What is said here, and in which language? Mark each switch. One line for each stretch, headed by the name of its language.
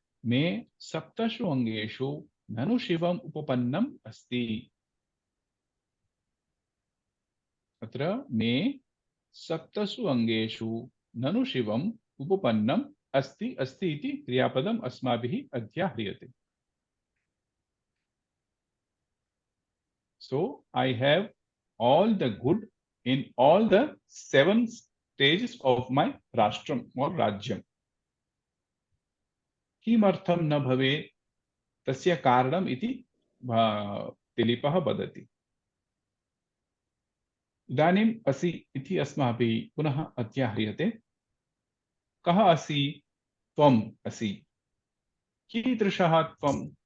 Sanskrit: मे सप्तषु अङ्गेषु ननु शिवम् उपपन्नम् अस्ति। अत्र मे सप्तषु अङ्गेषु ननु शिवम् उपपन्नम् अस्ति। अस्ति इति क्रियापदम् अस्माभिः अध्याह्रियते।
English: So I have all the good in all the 7 stages of my rastram or rajyam.
Sanskrit: किमर्थं न भवेत्? तस्य कारणम् इति दिलीपः वदति। इदानीम् असि इति अस्माभिः पुनः अध्याह्रियते। कः असि? त्वम् असि। कीदृशः त्वं?